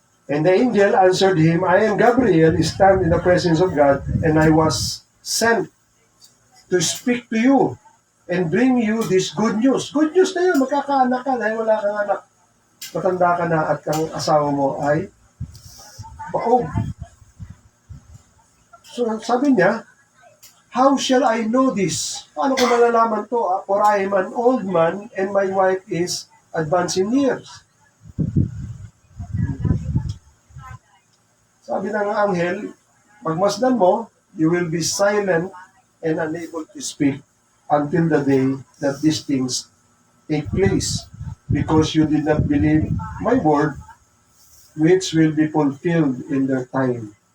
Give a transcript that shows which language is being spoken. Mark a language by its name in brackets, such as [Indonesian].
[English] And the angel answered him, I am Gabriel, stand in the presence of God, and I was sent to speak to you and bring you this good news. [Filipino] Good news na yun, magkakaanak ka dahil wala kang anak. Matanda ka na at kang asawa mo ay baog. [English] So [Filipino] sabi niya, [English] how shall I know this? [Filipino] Paano ko malalaman to? [English] For I am an old man and my wife is advanced in years. [Filipino] Sabi ng anghel, pagmasdan mo, [English] you will be silent and unable to speak until the day that these things take place, because you did not believe my word, which will be fulfilled in their time.